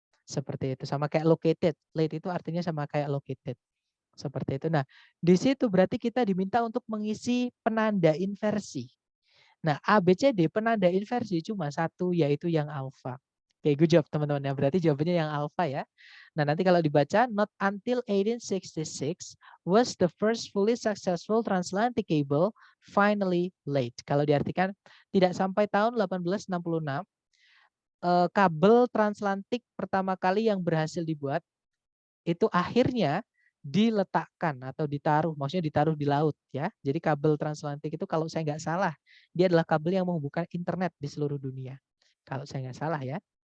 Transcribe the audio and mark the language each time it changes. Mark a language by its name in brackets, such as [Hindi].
[Indonesian] Seperti itu, sama kayak located. Late itu artinya sama kayak located. Seperti itu. Nah, di situ berarti kita diminta untuk mengisi penanda inversi. Nah, A, B, C, D penanda inversi cuma satu, yaitu yang alfa. Oke, [English] good job [Indonesian] teman-teman. Ya, berarti jawabannya yang alfa ya. Nah, nanti kalau dibaca, [English] not until 1866 was the first fully successful transatlantic cable finally laid. [Indonesian] Kalau diartikan, tidak sampai tahun 1866, kabel transatlantik pertama kali yang berhasil dibuat, itu akhirnya diletakkan atau ditaruh, maksudnya ditaruh di laut ya. Jadi kabel transatlantik itu kalau saya nggak salah, dia adalah kabel yang menghubungkan internet di seluruh dunia. Kalau saya nggak salah ya.